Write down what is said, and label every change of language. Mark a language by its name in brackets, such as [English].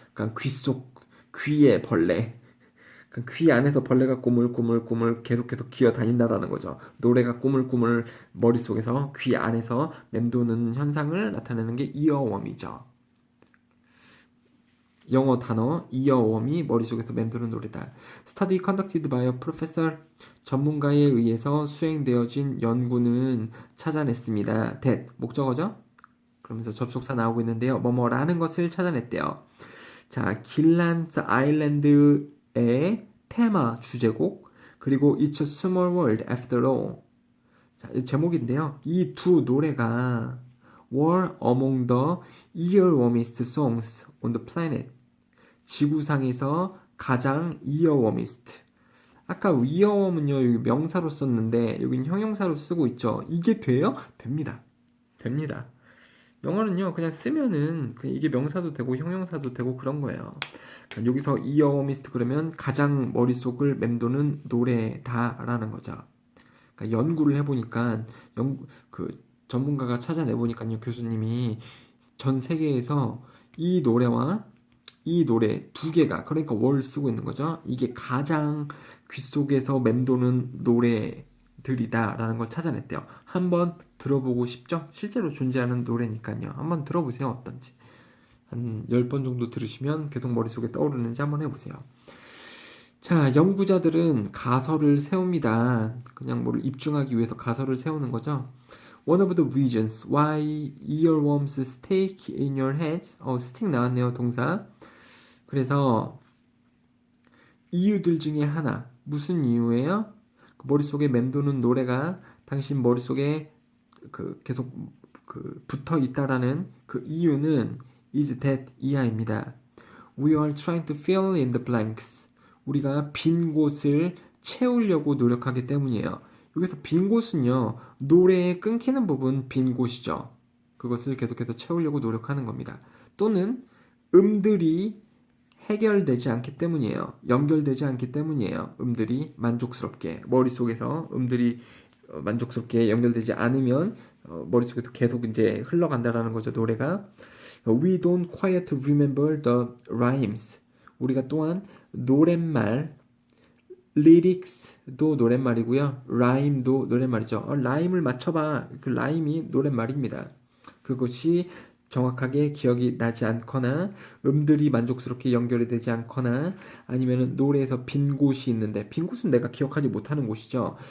[Korean] 그러니까 귀의 벌레. 그러니까 귀 안에서 벌레가 꾸물꾸물 계속 기어 다닌다라는 거죠. 노래가 꾸물꾸물 머릿속에서 귀 안에서 맴도는 현상을 나타내는 게 earworm이죠. 영어 단어 earworm이 머릿속에서 맴도는 노래다. [English] Study conducted by a professor. [Korean] 전문가에 의해서 수행되어진 연구는 찾아냈습니다. that 목적어죠? 그러면서 접속사 나오고 있는데요. 뭐뭐라는 것을 찾아냈대요. 자, 길란트 아일랜드의 테마 주제곡 그리고 It's a Small World After All. 자, 제목인데요. 이 두 노래가 [English] were among the earwormiest songs on the planet. [Korean] 지구상에서 가장 이어워미스트. 아까 이어웜은요 여기 명사로 썼는데 여기는 형용사로 쓰고 있죠. 이게 돼요? 됩니다. 됩니다. 영어는요 그냥 쓰면은 그냥 이게 명사도 되고 형용사도 되고 그런 거예요. 그러니까 여기서 이어워미스트 그러면 가장 머릿속을 맴도는 노래다라는 거죠. 그러니까 연구를 해보니까 그 전문가가 찾아내보니까요 교수님이 전 세계에서 이 노래와 이 노래 두 개가 그러니까 월 쓰고 있는 거죠. 이게 가장 귀 속에서 맴도는 노래들이다라는 걸 찾아냈대요. 한번 들어보고 싶죠? 실제로 존재하는 노래니까요. 한번 들어보세요. 어떤지. 한 10번 정도 들으시면 계속 머릿속에 떠오르는지 한번 해보세요. 자, 연구자들은 가설을 세웁니다. 그냥 뭐를 입증하기 위해서 가설을 세우는 거죠. [English] One of the reasons why earworms stick in your head. [Korean] stick 나왔네요, 동사. 그래서 이유들 중에 하나. 무슨 이유예요? 머릿속에 맴도는 노래가 당신 머릿속에 계속 붙어 있다라는 그 이유는 [English] is that [Korean] 이하입니다. [English] We are trying to fill in the blanks. [Korean] 우리가 빈 곳을 채우려고 노력하기 때문이에요. 여기서 빈 곳은요, 노래에 끊기는 부분 빈 곳이죠. 그것을 계속해서 채우려고 노력하는 겁니다. 또는 음들이 해결되지 않기 때문이에요. 연결되지 않기 때문이에요. 음들이 만족스럽게 머릿속에서 음들이 만족스럽게 연결되지 않으면 머릿속에서 계속 이제 흘러간다라는 거죠. 노래가 [English] We don't quite remember the rhymes. [Korean] 우리가 또한 노랫말 lyrics도 노랫말이고요. rhyme도 노랫말이죠. 라임을 맞춰봐. 그 라임이 노랫말입니다. 그것이 정확하게 기억이 나지 않거나 음들이 만족스럽게 연결이 되지 않거나 아니면 노래에서 빈 곳이 있는데 빈 곳은 내가 기억하지 못하는 곳이죠.